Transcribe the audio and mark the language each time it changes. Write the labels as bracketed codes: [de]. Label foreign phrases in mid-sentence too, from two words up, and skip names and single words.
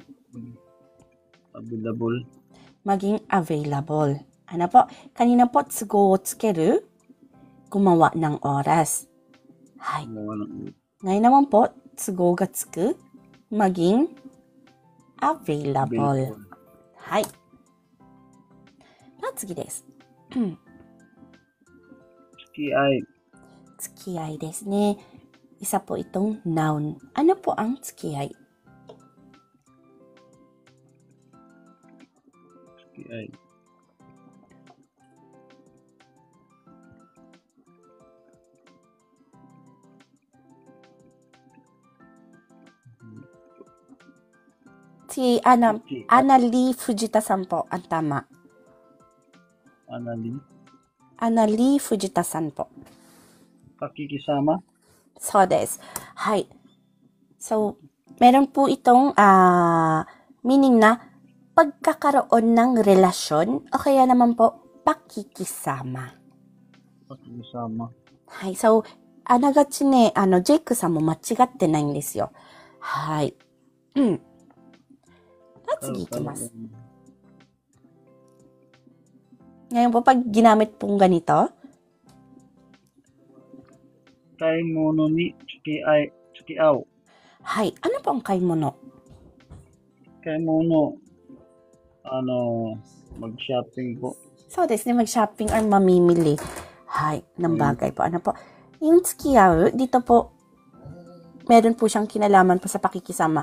[tl] Available. available. Ano po? Kanina po, [ja] 都合をつける. [tl] Gumawa ng oras. Hi. Gumawa ng oras. Ngayon naman po, [ja] 都合がつく, [tl] maging available. [ja] Hi. 次です。付き合い。付き合いですね。 [tl] Isa po itong noun. Ano po ang 付き合い? [ja] 付き合い。 [tl] Si Annalie Fujita san po ang tama. Annalie Fujita san po. Pakikisama? [ja] そうです。はい. [tl] So, meron po itong meaning na pagkakaroon ng relasyon o kaya naman po pakikisama. Pakikisama. Hi. So, [ja] あながちね、ジェイクさんも間違ってないんですよ。はい。次いきます。 [tl] Ngayon po, pag ginamit pong ganito, [ja] 買い物に付き合う。 [tl] はい。Ano po ang kaimono? Kaimono, mag-shopping po. So, [ja] ですね, [tl] mag-shopping or mamimili. Hay, ng bagay po. Ano po? Yung tsukiyaw, dito po, meron po siyang kinalaman po sa pakikisama.